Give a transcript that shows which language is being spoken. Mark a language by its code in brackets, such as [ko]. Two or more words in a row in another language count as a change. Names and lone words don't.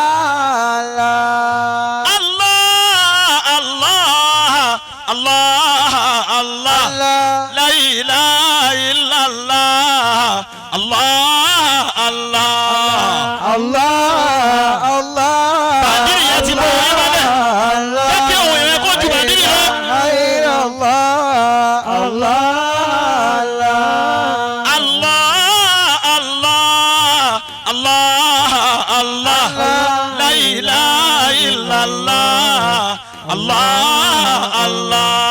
[ar] الله الله لا إله إلا الله الله الله الله الله [yo] Badiri yẹn ti mú oyè wálẹ̀ jẹ́ kí òun yẹn kó ju Badiri lọ. [ar] إلا الله الله الله الله لا إله إلا الله الله الله